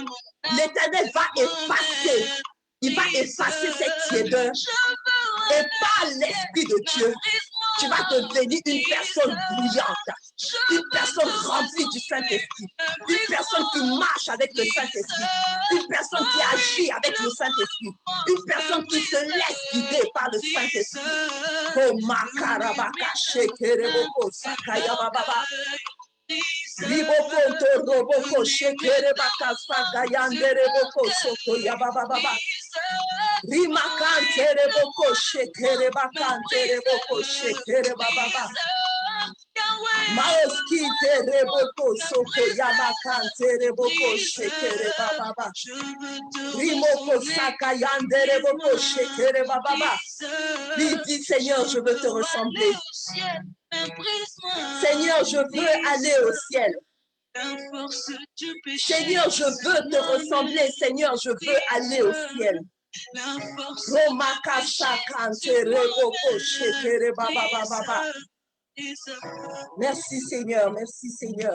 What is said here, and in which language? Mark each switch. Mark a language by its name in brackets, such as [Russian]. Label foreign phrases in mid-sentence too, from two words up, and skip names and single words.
[French] L'Éternel va effacer, il va effacer cette tiédeur et par l'Esprit de Dieu, tu vas devenir une personne brillante, une personne remplie du Saint-Esprit, une personne qui marche avec le Saint-Esprit, une personne qui agit avec le Saint-Esprit, une personne qui se laisse guider par le Saint-Esprit. Oh, makarabaka shekereboko sakaya bababa. Riboko to roboko shekerebaka sakayandereboko sokoya bababa. Rimakantereboko shekerebakantereboko shekerebababa. Maoskitereboko sokoyamakantereboko shekerebababa. Rimoko sakayandereboko shekerebababa. Dis Seigneur, je veux te ressembler. Seigneur, je veux aller au ciel. Seigneur, je veux te ressembler. Seigneur, je veux aller au ciel. Merci Seigneur, merci Seigneur.